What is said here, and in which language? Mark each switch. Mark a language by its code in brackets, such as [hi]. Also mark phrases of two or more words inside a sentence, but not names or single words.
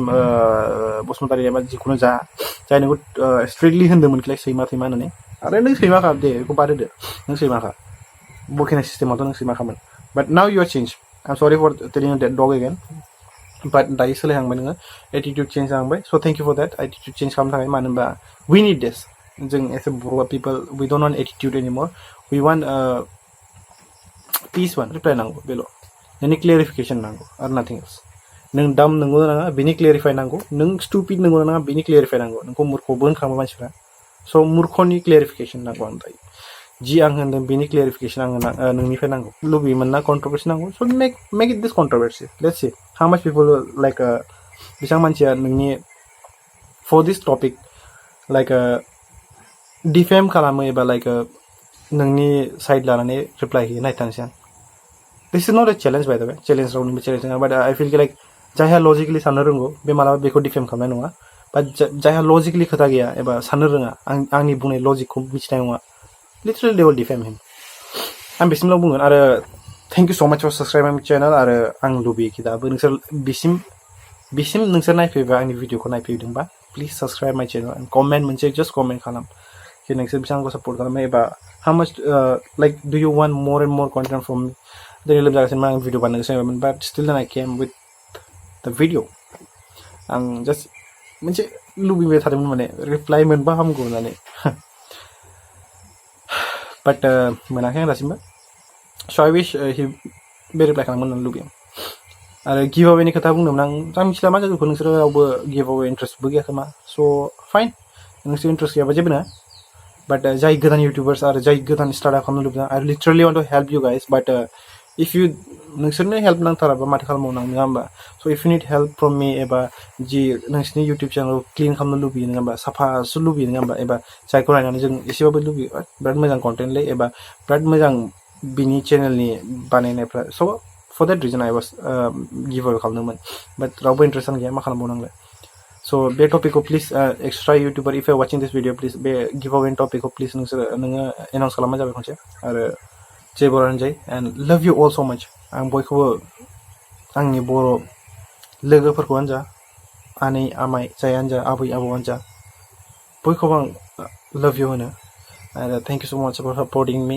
[brx] बसुमतारी एबा जिखुनु जा जाय नोंखौ स्ट्रिक्टलि होनदोंमोन कि लाइक सैमा थैमा होननानै आरो नों सैमाखा दे बेखौ बाद होदो नों सैमाखा बखिनाय सिस्टेमावथ' नों सैमाखामोन [en] but now you are change I am sorry for telling that dog again but [brx] दायो सोलायहांबाय नोङो [en] attitude change [brx] जाहांबाय [en] so thank you for that attitude change [brx] खालामनो थाखाय मानो होनबा [en] we need this [brx] जों [en] as a Bodo people we don't want attitude anymore we want [brx] पिस वान रिप्लाय नांगौ बेल' नोंनि क्लियारिफिकेसन नांगौ आरो [en] nothing else [brx] नों दाम नंगौ नाङा बेनि क्लियारिफाय नांगौ नों स्टुपिड नंगौ नाङा बेनि क्लियारिफाय नांगौ नोंखौ मुर्खबो होनखाङो मानसिफ्रा स' मुर्खनि क्लियारिफिकेसन नांगौ आं दायो जि आं होनदों बेनि क्लियारिफिकेसन आङो नोंनिफ्राय नांगौ लुबैयोमोन ना कन्ट्रोभार्सि नांगौ [en] so make it this controversy let's see how much people like [brx] बेसेबां मानसिया नोंनि [en] for this topic like [brx] डिफेम खालामो एबा लाइक नोंनि साइड लानानै रिप्लाय होयो नायथांसै आं [en] this is not a challenge by the way [brx] चेलेन्ज रावनिबो चेलेन्ज नङा [en] but I feel [brx] कि लाइक जायहा लजिकेलि साननो रोंगौ बे मालाबा बेखौ डिफेम खालामनाय नङा बाट जायहा लजिकेलि खोथा गैया एबा साननो रोङा आंनि बुंनाय लजिकखौ मिथिनाय नङा [en] literally they will defame him [brx] आं बिसिमल' बुंगोन आरो [en] thank you so much for subscribe my channel [brx] आरो आं लुबैयो कि दाबो नोंसोर बिसिम बिसिम नोंसोर नायफैबा आंनि भिडिअखौ नायफैदोंबा [en] please subscribe my channel and comment [brx] मोनसे [en] just comment [brx] खालाम कि नोंसोर बेसेबां आंखौ सापर्ट खालामो एबा [en] how much like do you want more and more content from me [brx] दिनै लोमजागासिनो आं भिडिअ बानायनो गोसोमोन [en] but still then I came with the video [brx] आं जास्ट मोनसे लुबैबाय थादोंमोन माने रिप्लाइ मोनबा हामगौ होननानै बाट मोनाखै आं दासिमबो [en] so I wish [brx] बे रिप्लाइ खालामगोन होननानै लुबैयो आरो [en] give away [brx] खोथा बुंदोंमोन आं मिथिला मा जायगाखौ नोंसोरो रावबो [en] give away [brx] इन्ट्रेस्टबो गैया खोमा [en] so fine [brx] नोंसोर इन्ट्रेस्ट गैयाबा जेबो नङा बाट जाय गोदान इउटुबार्स आरो जाय गोदान स्टार्ट खालामनो लुबैदों आरो [en] literally want to help you guys but if you [brx] नोंसोरनो हेल्प नांथाराबा माथो खालामबावनो आं नङा होमबा [en] so if you need help from me [brx] एबा जि नोंसिनि इउटुब चेनेलखौ क्लिन खालामनो लुबैयो नङा होमबा साफासो लुबैयो नङा होमबा एबा जायखौ नायनानै जों एसेबाबो लुबैयो बिराद मोजां कन्टेन्टलै एबा बिराद मोजां बिनि चेनेलनि बानायनायफ्रा [en] so for that reason I was give away [brx] खालामदोंमोन बाट रावबो इन्ट्रेस्टआनो गैया मा खालामबावनो आंलाय स' बे टपिकखौ [en] please extra YouTuber if you watching this video please [brx] बे [en] give away [brx] टपिकखौ प्लिज नोङो एनाउन्स खालामनाय जाबाय खनसे आरो जय बर' [en] joy and love you all so much [brx] आं बयखौबो आंनि बर' लोगोफोरखौआनो जा आनै आमाइ जायानो जा आबै आबौआनो जा बयखौबो आं [en] love you [brx] होनो आरो [en] thank you so much for supporting me